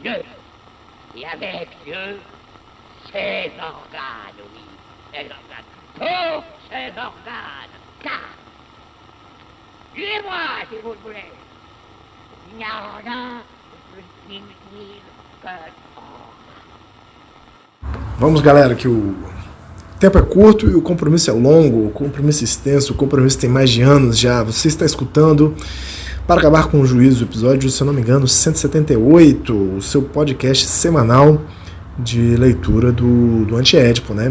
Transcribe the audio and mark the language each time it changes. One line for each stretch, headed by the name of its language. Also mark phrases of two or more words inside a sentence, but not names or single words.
French: Dieu, et avec Dieu, ses organes, oui, ses organes, tous ses organes, car, tuez-moi si vous le voulez, il n'y a rien de plus inutile que
Portuguese: Vamos, galera, que o tempo é curto e o compromisso é longo, o compromisso é extenso, o compromisso tem mais de anos já. Você está escutando Para Acabar com o Juízo, episódio, se eu não me engano, 178, o seu podcast semanal de leitura do Antiédipo, né?